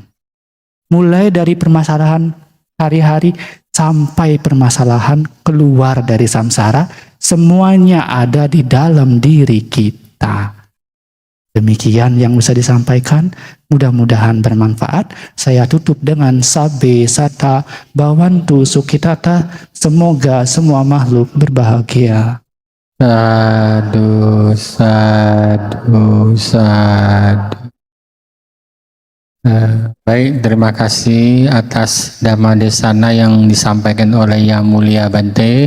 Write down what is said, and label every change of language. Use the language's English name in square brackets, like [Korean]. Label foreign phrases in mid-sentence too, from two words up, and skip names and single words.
[Indonesian] Mulai dari permasalahan hari-hari sampai permasalahan keluar dari samsara, semuanya ada di dalam diri kita. Demikian yang bisa disampaikan, mudah-mudahan bermanfaat. Saya tutup dengan [Pali] sabe sata bawantu sukitata, [Indonesian] semoga semua makhluk berbahagia. [Pali] Sadu, sadu, sadu. [Indonesian] Baik, terima kasih atas Dhamma Desana yang disampaikan oleh Yang Mulia Bante.